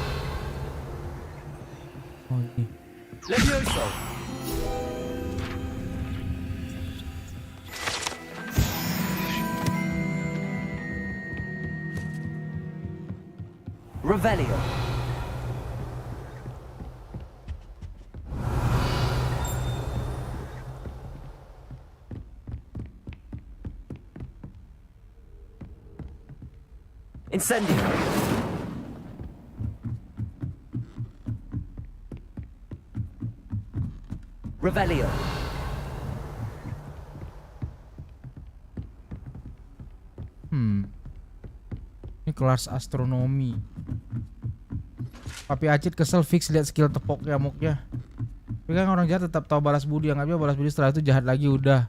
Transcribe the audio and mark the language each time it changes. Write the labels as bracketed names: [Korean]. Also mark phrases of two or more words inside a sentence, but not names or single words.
[Indonesian] Oh ini. Levioso. Revelio. Incendio. Revelio. Ini kelas astronomi. Papi Acit kesel fix lihat skill tepok nyamuknya. Tapi kan orang jahat tetap tahu balas budi, yang balas budi setelah itu jahat lagi udah.